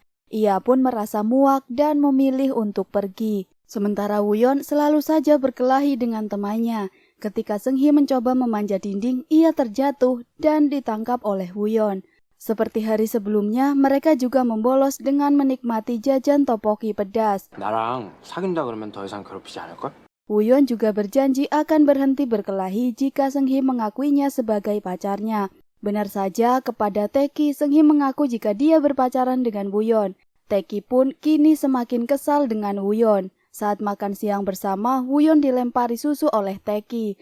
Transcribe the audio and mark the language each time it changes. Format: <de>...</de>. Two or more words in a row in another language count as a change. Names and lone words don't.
<id>Ia pun merasa muak dan memilih untuk pergi. Sementara Woo-yeon selalu saja berkelahi dengan temannya. Ketika Seung-hee mencoba memanjat dinding, ia terjatuh dan ditangkap oleh Woo-yeon. Seperti hari sebelumnya, mereka juga membolos dengan menikmati jajan topoki pedas.</id> <ko>나랑 사귄다 그러면 더 이상 괴롭히지 않을걸?</ko> <id>Woo-yeon juga berjanji akan berhenti berkelahi jika Seung-hee mengakuinya sebagai pacarnya. Benar saja, kepada Taeki, Seung-hee mengaku jika dia berpacaran dengan Woo-yeon. Taeki pun kini semakin kesal dengan Woo-yeon. Saat makan siang bersama, Woo-yeon dilempari susu oleh Taeki.</id>